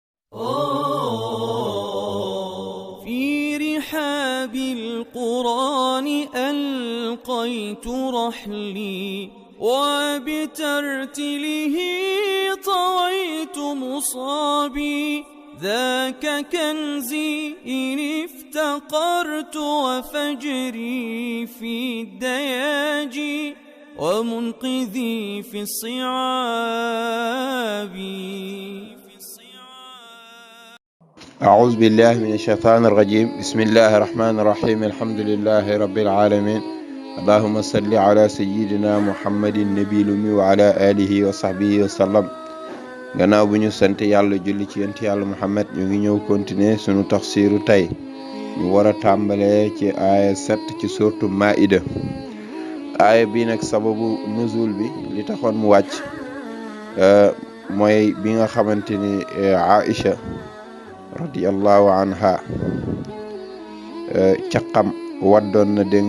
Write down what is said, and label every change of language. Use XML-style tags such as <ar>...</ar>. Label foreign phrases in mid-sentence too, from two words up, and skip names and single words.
<ar>في رحاب القرآن ألقيت رحلي وبترتله طويت مصابي ذاك كنزي إن افتقرت وفجري في الدياجي ومنقذي في الصعاب. أعوذ بالله من الشيطان الرجيم. بسم الله الرحمن الرحيم. الحمد لله رب العالمين. اللهم صل على سيدنا محمد النبي الأمي وعلى آله وصحبه وسلم.</ar> <wo>gannaaw bu ñu sant yàlla julli ci yonent yàlla Muhammad ñu ngi ñëw continuer sunu tafsiru tey ñu war a tàmbalee ci aaya 7 ci sourate Maïda. aaya bi nag sababu nuzul bi li taxoon mu wàcc mooy bi nga xamante ni Aïcha</wo> <ar>رضي الله عنها</ar> <wo>caqam waddoon na dégg</wo>